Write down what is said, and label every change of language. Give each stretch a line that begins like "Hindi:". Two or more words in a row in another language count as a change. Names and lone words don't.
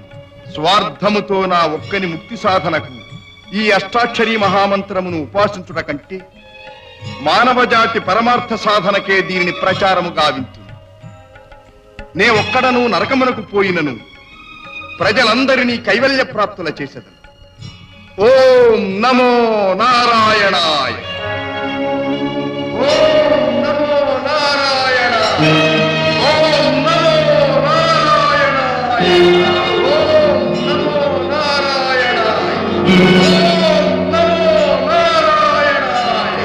Telugu: స్వార్థముతో నా ఒక్కని ముక్తి సాధనకు ఈ అష్టాక్షరీ మహామంత్రమును ఉపాసించుట కంటే మానవ జాతి పరమార్థ సాధనకే దీనిని ప్రచారము గావించు. నే ఒక్కడను నరకమునకు పోయినను ప్రజలందరినీ కైవల్య ప్రాప్తుల చేసేదను.
Sanskrit: ఓం నమో నారాయణాయ. ఓం నమో నారాయణాయ. ఓం నమో నారాయణాయ. ఓం నమో నారాయణాయ. ఓం నమో నారాయణాయ.